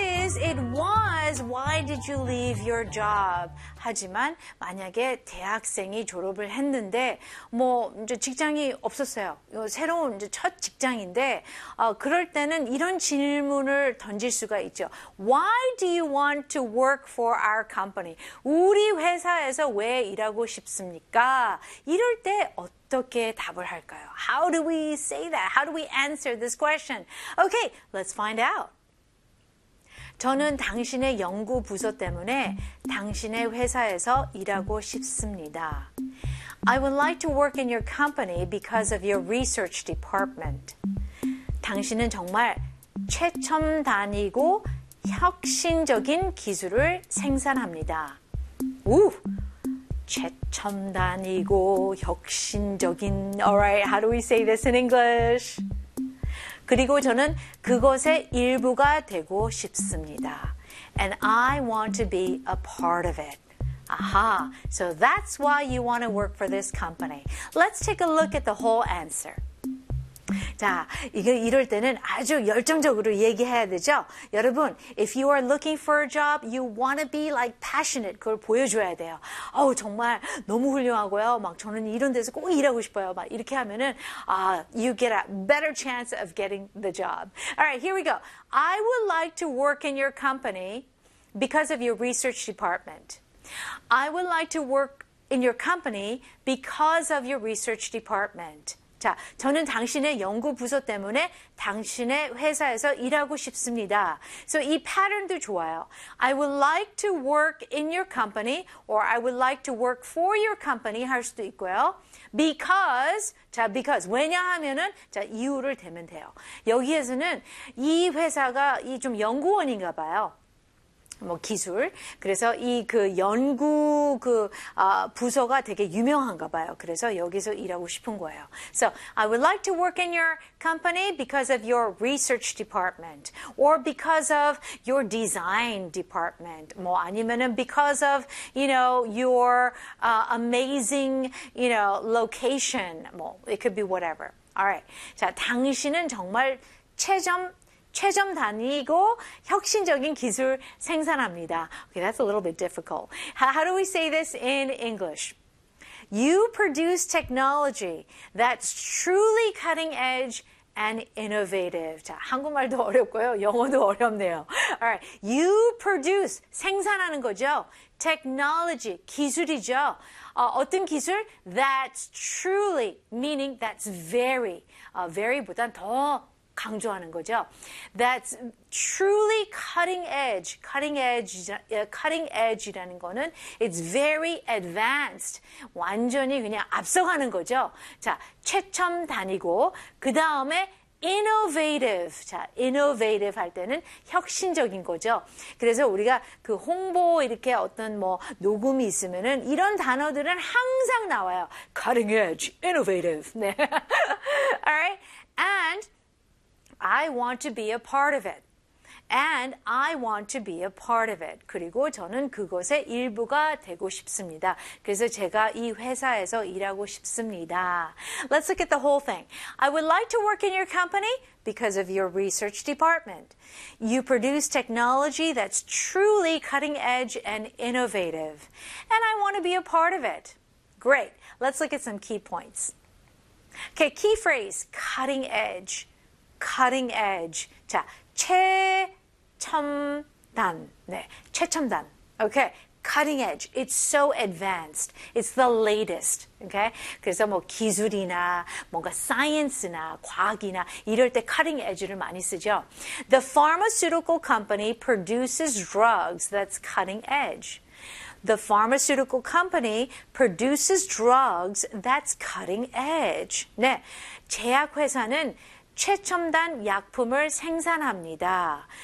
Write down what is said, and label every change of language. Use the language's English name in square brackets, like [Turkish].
[English] it was, why did you leave your job? [Korean] 하지만 만약에 대학생이 졸업을 했는데 뭐 이제 직장이 없었어요. 이거 새로운 이제 첫 직장인데 그럴 때는 이런 질문을 던질 수가 있죠. [English] Why do you want to work for our company? [Korean] 우리 회사에서 왜 일하고 싶습니까? 이럴 때 어떻게 답을 할까요? [English] How do we say that? How do we answer this question? Okay, let's find out. [Korean] 저는 당신의 연구 부서 때문에 당신의 회사에서 일하고 싶습니다. [English] I would like to work in your company because of your research department. [Korean] 당신은 정말 최첨단이고 혁신적인 기술을 생산합니다. 우! 최첨단이고 혁신적인. [English] Alright, how do we say this in English? [Korean] 그리고 저는 그것의 일부가 되고 싶습니다. [English] And I want to be a part of it. Aha, so that's why you want to work for this company. Let's take a look at the whole answer. [Korean] 자, 이거 이럴 때는 아주 열정적으로 얘기해야 되죠? [English] 여러분, if you are looking for a job, you want to be like passionate. [Korean] 그걸 보여줘야 돼요. 어우, 정말 너무 훌륭하고요. 막 저는 이런 데서 꼭 일하고 싶어요. 막 이렇게 하면은, [English] you get a better chance of getting the job. Alright, here we go. I would like to work in your company because of your research department. I would like to work in your company because of your research department. [Korean] 자, 저는 당신의 연구 부서 때문에 당신의 회사에서 일하고 싶습니다. So 이 pattern도 좋아요. [English] I would like to work in your company or I would like to work for your company [Korean] 할 수도 있고요. Because, 자, because, 왜냐 하면은, 자, 이유를 대면 돼요. 여기에서는 이 회사가 이 좀 연구원인가 봐요. 뭐 기술. 그래서 이 그 연구 그 부서가 되게 유명한가 봐요. 그래서 여기서 일하고 싶은 거예요. [English] So, I would like to work in your company because of your research department or because of your design department. [Korean] 뭐 아니면은 [English] because of, you know, your amazing, you know, location. 뭐 it could be whatever. All right. [Korean] 자, 당신은 정말 최첨단이고 혁신적인 기술 생산합니다. [English] Okay, that's a little bit difficult. How do we say this in English? You produce technology that's truly cutting edge and innovative. [Korean] 자, 한국말도 어렵고요. 영어도 어렵네요. [English] All right. You produce [Korean] 생산하는 거죠. Technology 기술이죠. 어떤 기술? [English] That's truly meaning that's very. Very [Korean] 보단 더 강조하는 거죠. [English] That's truly cutting edge. Cutting edge, cutting edge [Korean] 라는 거는 [English] it's very advanced. [Korean] 완전히 그냥 앞서가는 거죠. 자, 최첨단이고 그 다음에 innovative. 자, innovative 할 때는 혁신적인 거죠. 그래서 우리가 그 홍보 이렇게 어떤 뭐 녹음이 있으면은 이런 단어들은 항상 나와요. [English] Cutting edge, innovative. 네. Alright, and I want to be a part of it. And I want to be a part of it. 그리고 저는 그것의 일부가 되고 싶습니다. 그래서 제가 이 회사에서 일하고 싶습니다. Let's look at the whole thing. I would like to work in your company because of your research department. You produce technology that's truly cutting edge and innovative. And I want to be a part of it. Great. Let's look at some key points. Okay, key phrase, cutting edge. [Korean] Cutting edge. 자, 최첨단. 네, 최첨단. [English] Okay, cutting edge. It's so advanced. It's the latest. [Korean] Okay, 그래서 뭐 기술이나 뭔가 science나 과학이나 이럴 때 cutting edge를 많이 쓰죠. [English] The pharmaceutical company produces drugs that's cutting edge. The pharmaceutical company produces drugs that's cutting edge. [Korean] 네, 제약회사는 최첨단 약품을 생산합니다.